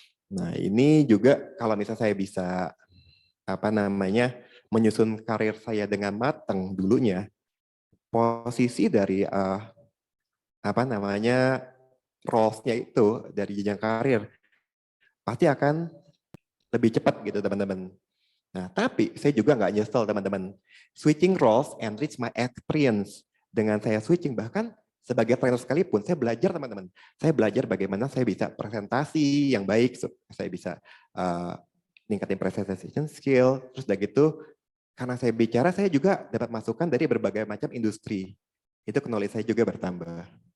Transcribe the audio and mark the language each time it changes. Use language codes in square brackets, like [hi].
[id] Nah ini juga kalau misalnya saya bisa apa namanya menyusun karir saya dengan matang dulunya, posisi dari apa namanya roles-nya itu dari jenjang karir pasti akan lebih cepat gitu teman-teman. Nah tapi saya juga nggak nyesel teman-teman. [en] Switching roles enrich my experience. [id] Dengan saya switching bahkan sebagai trainer sekalipun saya belajar teman-teman. Saya belajar bagaimana saya bisa presentasi yang baik, saya bisa ningkatin presentation skill, terus udah gitu karena saya bicara saya juga dapat masukan dari berbagai macam industri. Itu knowledge saya juga bertambah.